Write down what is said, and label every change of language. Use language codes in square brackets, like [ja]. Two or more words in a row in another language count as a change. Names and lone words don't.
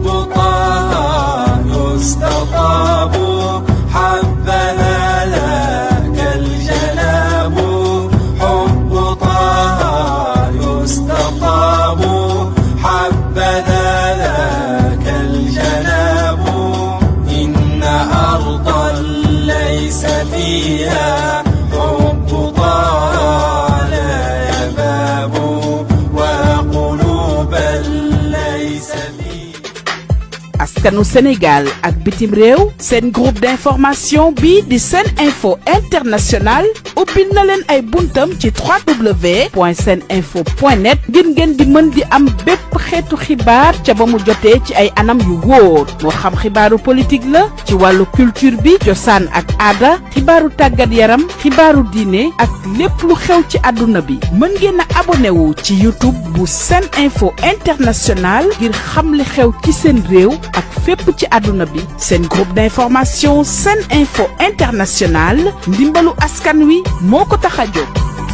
[ar] طه يستطاب حبذا لك الجناب حب طه يستطاب حبذا لك الجناب إن أرضا ليس فيها حب طه لا يباب وقلوبا ليس [wo] askanu Sénégal ak bitim réew seen [fr] groupe d'information [wo] bi di Sen Info International ubbil na leen ay buntam ci www.seninfo.net ngir ngeen di mën di am bépp xeetu xibaar ca ba mu jotee ci ay anam yu wóor moo xam xibaaru politique la ci wàllu culture bi cosaan ak aada xibaaru tàggat yaram xibaaru diine ak lépp lu xew ci àdduna bi mën ngeen a abonné wu ci YouTube bu Sen Info International ngir xam li xew ci seen réew ak fépp ci àdduna bi seen [fr] groupe d'information [wo] Sen Info International ndimbalu askan wi moo ko tax a jóg.